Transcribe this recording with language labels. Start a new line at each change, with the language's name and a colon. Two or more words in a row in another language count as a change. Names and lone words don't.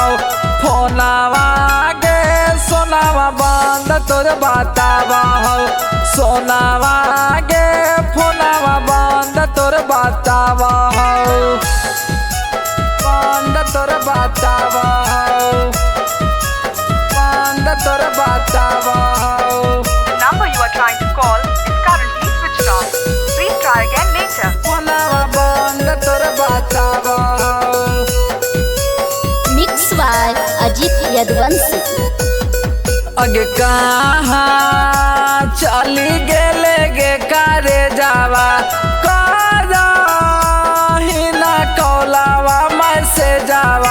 Maithili: फोनावा गे सोनावा बंद तोर बतावा हो। सोनावा गे फोनावा बंद तोर बतावा हो। बंद तोर बतावा हो। बंद तोर बतावा हो।
English: The number you are trying to call is currently switched off. Please try again later.
Maithili: फोनावा बंद तोर बतावा हो।
English: Mix by Ajit Yadvanshi.
Maithili: अगे कहाँ चली गेले गे कारे जावा। हिना कौलावा मैं से जावा।